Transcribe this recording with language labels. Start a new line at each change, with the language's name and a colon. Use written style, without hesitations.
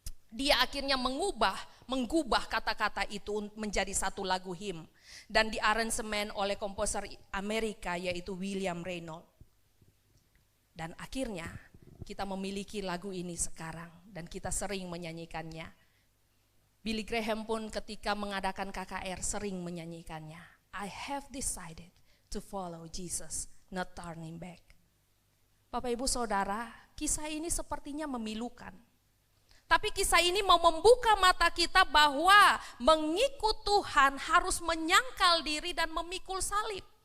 Indonesian: Dia akhirnya menggubah kata-kata itu menjadi satu lagu hymn. dan diaransemen oleh komposer Amerika yaitu William Reynolds. Dan akhirnya kita memiliki lagu ini sekarang dan kita sering menyanyikannya. Billy Graham pun ketika mengadakan KKR sering menyanyikannya.
English: I have decided to follow Jesus, not turning back.
Indonesian: Bapak Ibu Saudara, kisah ini sepertinya memilukan. Tapi kisah ini mau membuka mata kita bahwa mengikut Tuhan harus menyangkal diri dan memikul salib.